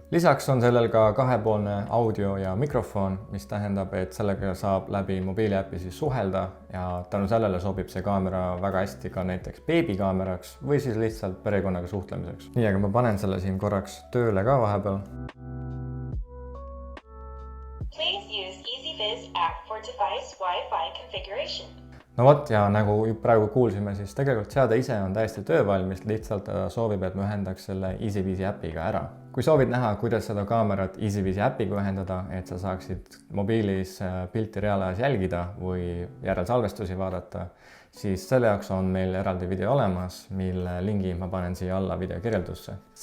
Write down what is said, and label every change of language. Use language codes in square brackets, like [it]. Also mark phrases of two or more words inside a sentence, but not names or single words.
[et] Lisaks on sellel ka kahepoolne audio ja mikrofon, mis tähendab, et sellega saab läbi mobiiliäpi siis suhelda ja tänu sellele sobib see kaamera väga hästi ka näiteks beebikaameraks või siis lihtsalt perekonnaga suhtlemiseks. Nii, aga ma panen selle siin korraks tööle ka vahepeal. [en] Please use EasyViz app for device Wi-Fi configuration. [et] No vot, ja nagu praegu kuulsime, siis tegelikult seade ise on täiesti töövalmis, lihtsalt soovib, et me ühendaks selle EasyVizi äpiga ära. Kui soovid näha, kuidas seda kaamerat EasyVizi äpiga ühendada, et sa saaksid mobiilis pilti reaalajas jälgida või järelsalvestusi vaadata, siis selle jaoks on meil eraldi video olemas, mille lingi ma panen siia alla video kirjeldusse.